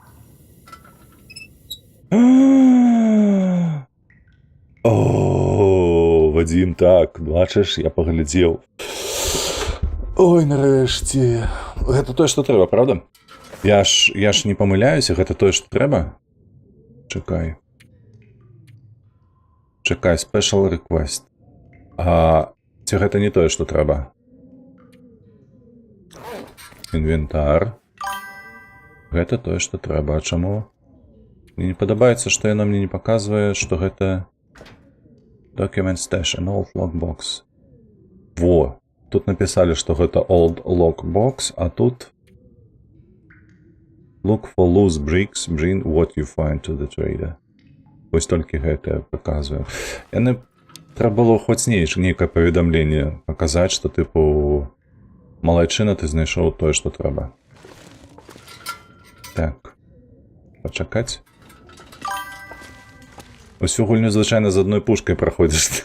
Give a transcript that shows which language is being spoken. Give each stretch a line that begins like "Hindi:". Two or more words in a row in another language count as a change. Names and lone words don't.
Belarusian: О, Вадим, так, бачыш, я паглядзеў. Ой, нарэшце. Гэта тое, што трэба, правда? Я ж не памыляюся, гэта тое, што трэба? Чакай. Чакай,
English: special request.
Belarusian: Ці гэта не тое, што трэба? Інвентар. Гэта тое, што трэба. А чаму? Мне не падабаецца, што яно мне не паказвае, што гэта
English: Document Stash, an old lockbox.
Belarusian: Во! Тут напісалі, што гэта
English: old lockbox,
Belarusian: а тут
English: Look for loose bricks, bring what you find to the trader.
Belarusian: Вось толькі гэта паказваю. Яны трэба было хоць нейкае паведамленне паказаць, што тыпу малайчына, ты знайшоў тое, што трэба. Так. Пачакаць. Усю гульню звычайна з адной пушкай праходзіш.